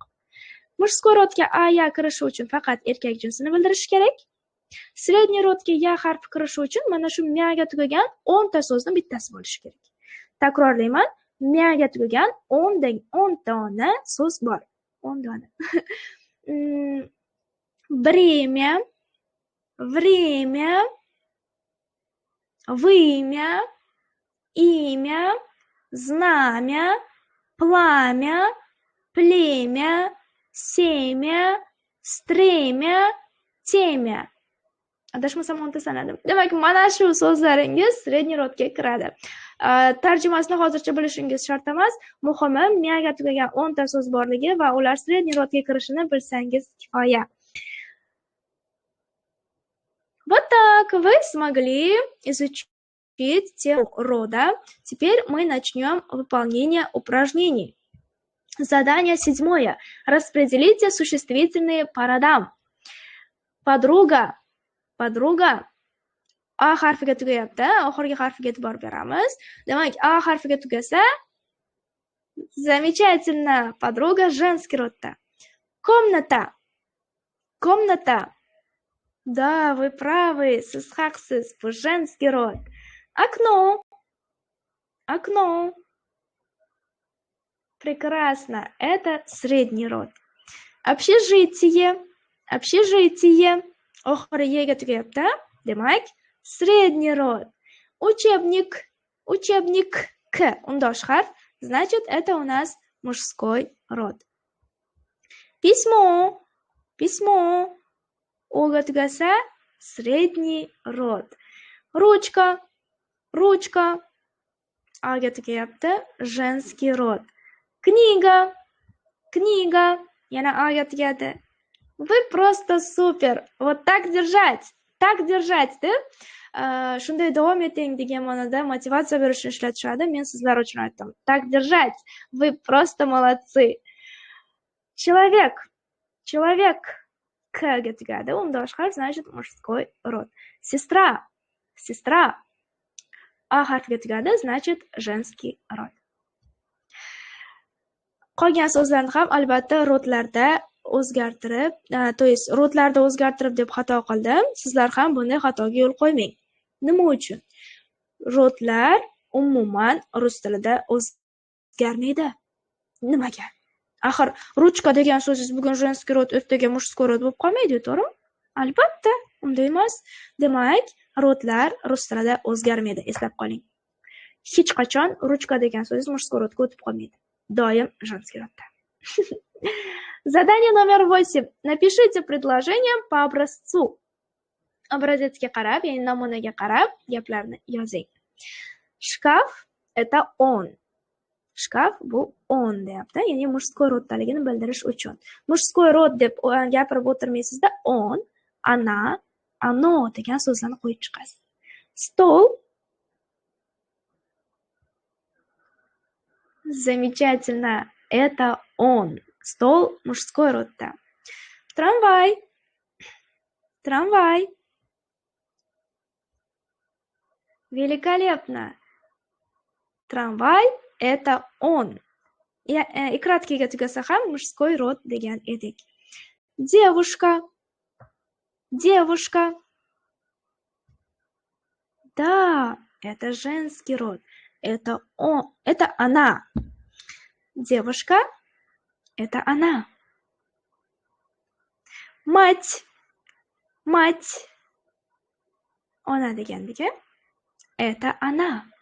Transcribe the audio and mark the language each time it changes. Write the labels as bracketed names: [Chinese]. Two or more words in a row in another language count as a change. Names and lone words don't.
[Uzbek] Мужской rodga a ya kirishi uchun faqat erkak jinsini bildirish kerak. Средний rodga ya harfi kirishi uchun mana shu myaga tugagan 10 ta so'zni bittasi bo'lishi kerak. Takrorlayman, myaga tugagan 10 dona so'z bor. 10 dona. [Russian] Время, время, вымя, имя, знамя, пламя, племя, семя, стремя, temya. [Uzbek] Adashmasam 10 ta sanadim. Demak, mana shu so'zlaringiz средний rodga kiradi. Tarjimasini hozircha bilishingiz shart emas. Muhimi, myaga tugagan 10 ta so'z borligi va ular средний rodga kirishini bilsangiz kifoya. [Russian] Вот так вы смогли изучить тему рода. Теперь мы начнем выполнение упражнений. Задание 7. Распределите существительные по родам. Подруга. [Uzbek] A harfiga tugayapti, oxirgi harfiga e'tibor beramiz. Demak, A harfiga tugasa, [Russian] замечательно, подруга женский родda. Комната. Да, вы правы, [Uzbek] siz haqsiz, bu [Russian] женский род. Окно. Прекрасно, это средний род. Общежитие. [Uzbek] Oxiri ga tugayapti. [Russian] Demak, средний род. Учебник. К, [Uzbek] унdosh harf. [Russian] Значит, это у нас мужской род. Письмо. [Uzbek] О-ga tugasa, [Russian] средний род. Ручка. [Uzbek] A-ga tugayapti, [Russian] женский род. [Uzbek] Книга. Yana A-ga tugadi. [Russian] Вы просто супер. Вот так держать, [Uzbek] deb shunday davom eting degan ma'noda motivatsiya berish uchun ishlatishadi. Men sizlar uchun aytdim. [Russian] Так держать. Вы просто молодцы. Человек. [Uzbek] К-ga tugadi. Undosh harf, [Russian] значит, мужской род. Сестра. [Uzbek] A harfiga tugadi, [Russian] значит, женский род. [Uzbek] Qolgan so'zlarni ham albatta rodlarda o'zgartirib, to есть rodlarda o'zgartirib deb xato qildim. Sizlar ham bunday xatoga yo'l qo'ymang. Nima uchun? Rodlar umuman rus tilida o'zgarmaydi. Nimaga? Axir ruchka degan so'zingiz bugun [Russian] женский род, [Uzbek] ertaga [Russian] мужской род [Uzbek] bo'lib qolmaydi, to'g'rimi? Albatta, unday emas. Demak, rodlar rus tilida o'zgarmaydi, eslab qoling. Hech qachon ruchka degan so'zingiz [Russian] мужской родga [Uzbek] o'tib qolmaydi. Doim [Russian] женский родda. Задание номер 8. Напишите предложение по образцу. [Uzbek] Образецga qarab, ya'ni namunaga qarab, gaplarni yozing. [Russian] Шкаф – это он. [Uzbek] Шкаф – bu он deyapti, ya'ni мужской roddaligini bildirish uchun. [Russian] Мужской род [Uzbek] deb gapirib o'tirmaysizda, [Russian] он, она, оно [Uzbek] degan so'zlarni qo'yib chiqasiz. [Russian] Стол. Замечательно. Это он. Стол мужской родda. Трамвай. Великолепно. Трамвай – это он. И краткиga [Uzbek] tugasa ham [Russian] мужской род [Uzbek] degan edik. [Russian] Девушка. Да, это женский род. Это он, это она. Девушка – это она. Мать. [Uzbek] Ona degandiki, [Russian] это она.